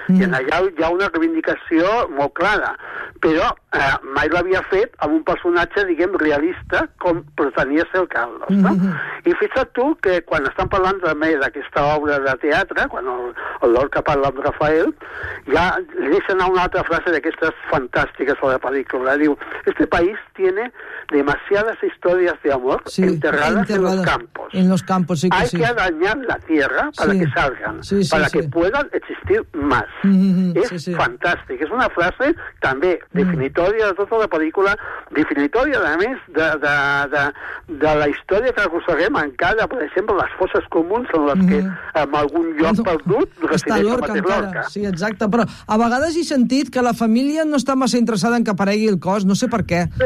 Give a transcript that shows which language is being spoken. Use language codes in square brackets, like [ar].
[ca] I allà hi ha una reivindicació molt clara. Però mai l'havia fet amb un personatge, diguem, realista, com pretenia ser el Carlos. I fixa't tu que quan estan parlant també d'aquesta obra de teatre, quan el Lorca parla amb Rafael, ja deixen a una altra frase d'aquestes fantàstiques a la pel·lícula. [es] Diu, este país tiene demasiadas historias de amor enterradas en los campos. En los campos, sí. Hay que dañar la tierra para que salga. necesitan para que puedan existir más. [ca] Fantàstic. És una frase també definitòria de tota la pel·lícula, definitòria, a més, de la història que aconseguim encara, per exemple, les fosses comuns en les que en algun lloc perdut resideix el mateix Lorca. Sí, exacte, però a vegades he sentit que la família no està massa interessada en que aparegui el cos, no sé per què.